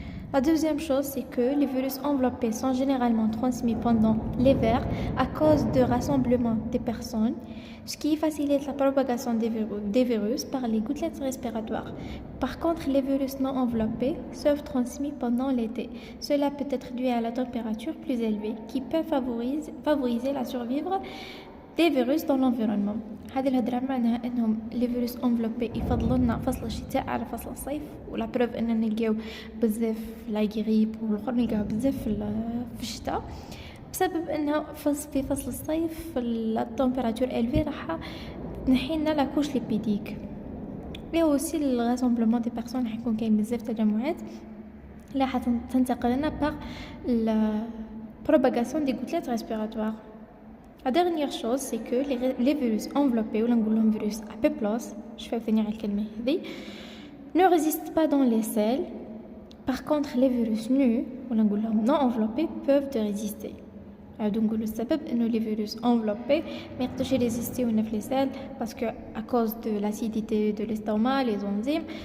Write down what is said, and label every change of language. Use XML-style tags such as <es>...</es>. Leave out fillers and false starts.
<fr>La deuxième chose, c'est que les virus enveloppés sont généralement transmis pendant l'hiver à cause de rassemblement des personnes, ce qui facilite la propagation des virus par les gouttelettes respiratoires. Par contre, les virus non enveloppés sont transmis pendant l'été. Cela peut être dû à la température plus élevée, qui peut favoriser la survie des virus dans l'environnement.</fr> <ar>هذه الهضره معناها انهم لي فيروس انفلوبي يفضلوا لنا فصل الشتاء على فصل الصيف, ولا بروف اننا نلقاو بزاف لا غريب والاخر نلقاو بزاف في الشتاء بسبب انه في فصل الصيف التمبيراتور الفي راح تنحي لنا</ar> <fr>لا كوش ليبيديك.</fr> <ar>اي اوسي</ar> <fr>الراسمبلمون دي بيرسون</fr> <ar>راح يكون كاين بزاف تجمعات اللي راح تنتقل لنا باغ</ar> <fr>لا بروباغاسيون دي غوتليت ريسبيراتوار. La dernière chose, c'est que les virus enveloppés, ou les virus à P+, je vais finir avec le ne résistent pas dans les selles. Par contre, les virus nus, ou non enveloppés, peuvent résister. Donc, le sabab, les virus enveloppés ne peuvent pas résister aux les selles parce que à cause de l'acidité de l'estomac, les enzymes.</fr>